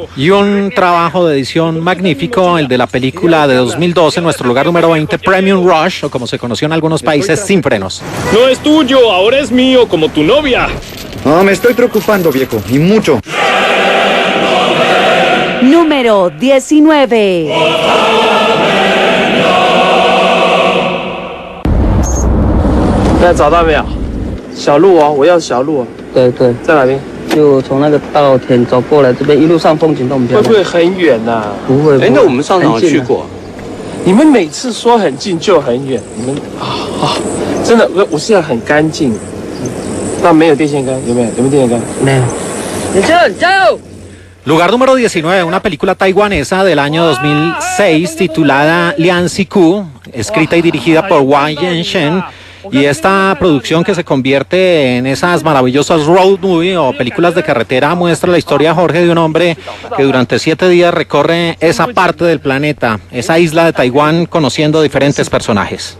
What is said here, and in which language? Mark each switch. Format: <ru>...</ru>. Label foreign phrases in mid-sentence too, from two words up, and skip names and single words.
<es>Y un trabajo de edición magnífico, el de la película de 2012, nuestro lugar número 20, Premium Rush, o como se conoció en algunos países, Sin Frenos. No es tuyo, ahora es mío, como tu novia. No, me estoy preocupando, viejo, y mucho. Número 19.</es> <zh>大家找到没有？小路哦，我要小路哦。对对，在哪边？就从那个稻田走过来，这边一路上风景都很漂亮。会不会很远呐？不会。哎，那我们上场有去过。你们每次说很近就很远，你们真的，我现在很干净。那没有电线杆，有没有？有没有电线杆？没有。年轻人，加油！</zh> <es>Lugar número 19, una película taiwanesa del año 2006 titulada Lian Siku, escrita y dirigida por Wang Yenshen. Y esta producción, que se convierte en esas maravillosas road movie o películas de carretera, muestra la historia, Jorge, de un hombre que durante 7 días recorre esa parte del planeta, esa isla de Taiwán, conociendo diferentes personajes.</es>